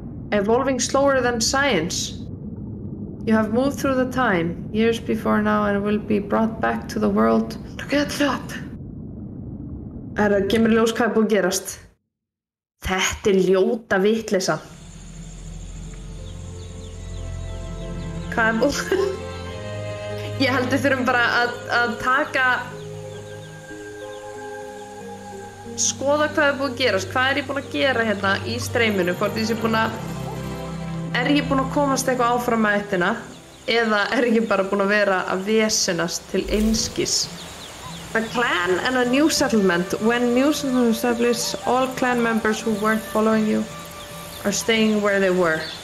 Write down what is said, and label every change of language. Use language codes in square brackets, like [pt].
[en] Evolving slower than science. You have moved through the time, years before now, and will be brought back to the world. Look at that. [is] Það kemur ljós hvað er búið að gerast. Þetta ljóta vitleysa. Hvað er búið? Ég held við þurfum bara að taka... Skoða hvað er búið að gerast. Hvað er ég búin að gera hérna í streyminu? Hvort ég sé búin að... Er ég búin að komast eitthvað áfram með eittina? Eða er ég bara búin að vera að vesenast til einskis? [en] A clan and a new settlement. When new settlement established, all clan members who weren't following you are staying where they were.